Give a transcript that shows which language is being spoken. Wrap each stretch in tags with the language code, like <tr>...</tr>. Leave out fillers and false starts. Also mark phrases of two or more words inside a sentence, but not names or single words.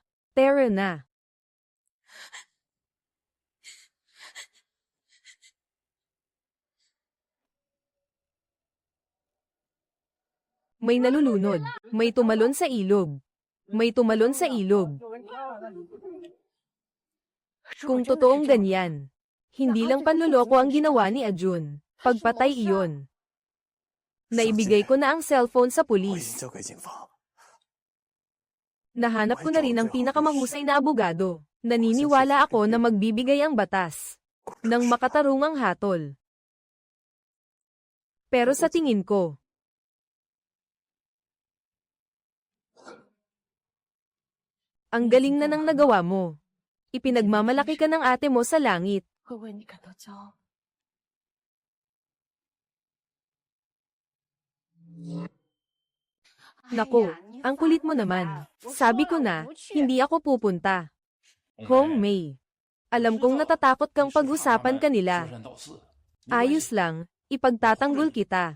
<tl>Tara na. May nalulunod. May tumalon sa ilog. May tumalon sa ilog. Kung totoong ganyan, hindi lang panloloko ang ginawa ni Ajun. Pagpatay iyon. Naibigay ko na ang cellphone sa</tl> <zh>我已经</zh> <tl>pulis.</tl> <zh>交给警方。</zh> <tl>Nahanap ko na rin ang pinakamahusay na abogado. Naniniwala ako na magbibigay ang batas ng makatarungang hatol. Pero sa tingin ko, ang galing na ng nagawa mo. Ipinagmamalaki ka ng ate mo sa langit.</tl> <zh>会为你感到骄傲。</zh> <tl>Naku, ang kulit mo naman. Sabi ko na, hindi ako pupunta. Hong Mei. Alam kong natatakot kang pag-usapan kanila. Ayos lang, ipagtatanggol kita.</tl>